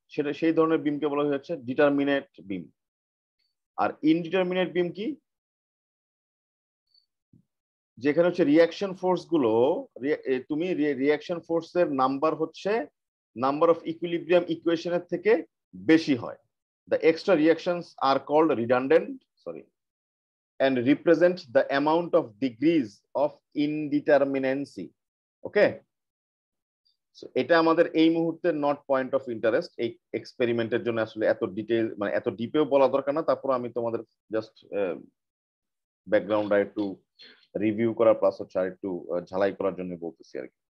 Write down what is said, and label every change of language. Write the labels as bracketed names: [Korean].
[Bangla] সেটা সেই ধরনের বিমকে বলা হচ্ছে ডিটারমিনেট বিম। আর ইনডিটারমিনেট বিম কি, যেখানে হচ্ছে রিয়াকশন ফোর্স গুলো তুমি রিয়াকশন ফোর্সের নাম্বার হচ্ছে নাম্বার অফ ইকুইলিব্রিয়াম ইকুয়েশনের থেকে বেশি হয়। [English] The extra reactions are called redundant and represent the amount of degrees of indeterminacy. [Bangla] Okay, so এটা আমাদের এই মুহূর্তে [English] Not point of interest. [Bangla] এই এক্সপেরিমেন্টের জন্য আসলে এত ডিটেইল মানে এত ডিপেও বলা দরকার না। তারপর আমি তোমাদের জাস্ট ব্যাকগ্রাউন্ড আর একটু রিভিউ করার প্লাস হচ্ছে আর একটু ঝালাই করার জন্য বলতেছি আর কি।